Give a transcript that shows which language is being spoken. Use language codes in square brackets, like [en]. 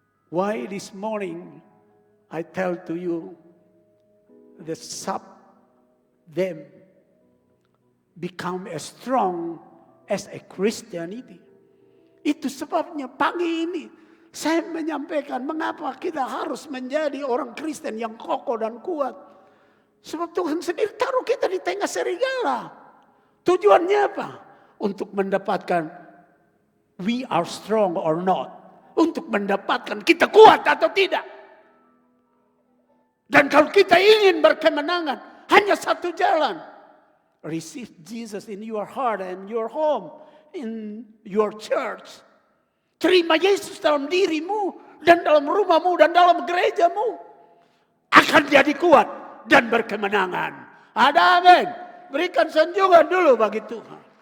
[en] Why this morning I tell to you the them become as strong as a Christianity. [id] Itu sebabnya pagi ini saya menyampaikan mengapa kita harus menjadi orang Kristen yang kokoh dan kuat. Sebab Tuhan sendiri taruh kita di tengah serigala. Tujuannya apa? Untuk mendapatkan [en] we are strong or not. [id] Untuk mendapatkan kita kuat atau tidak. Dan kalau kita ingin berkemenangan, hanya satu jalan. [en] Receive Jesus in your heart and your home. In your church. [id] Terima Yesus dalam dirimu. Dan dalam rumahmu dan dalam gerejamu. Akan jadi kuat dan berkemenangan. Ada amin. Berikan sanjungan dulu bagi Tuhan.